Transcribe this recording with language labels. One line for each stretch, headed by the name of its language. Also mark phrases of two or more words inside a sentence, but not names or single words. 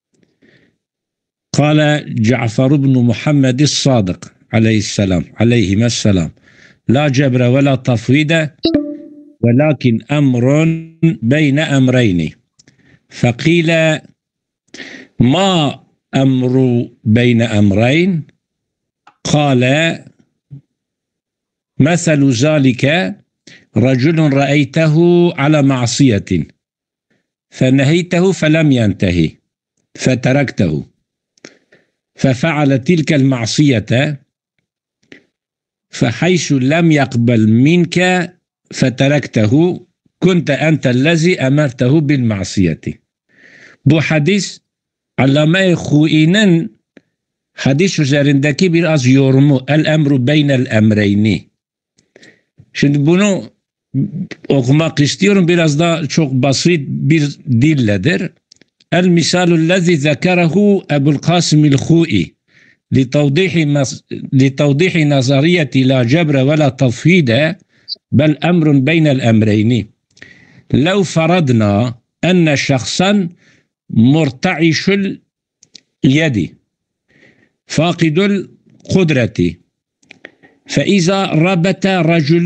Arabic: قال جعفر بن محمد الصادق عليه السلام عليه السلام لا جبر ولا تفويض ولكن أمر بين أمرين فقيل ما أمر بين أمرين قال مثل ذلك رجل رأيته على معصية فنهيته فلم ينتهي فتركته ففعل تلك المعصية فحيث لم يقبل منك فتركته كنت أنت الذي أمرته بالمعصية.
Turkish: Bu hadis Allame Hui'nin hadis üzerindeki biraz yorumu
Arabic: الأمر بين الأمرين.
Turkish: Şimdi bunu okumak istiyorum. Biraz da çok basit bir dilledir.
Arabic: المثال الذي ذكره Ebul Qasim el-Hu'i لتوضيح نظرية لا جبر ولا تفويض بل أمر بين الأمرين. لو فرضنا أن شخصا مرتعش اليد فاقد القدرة فإذا ربط رجل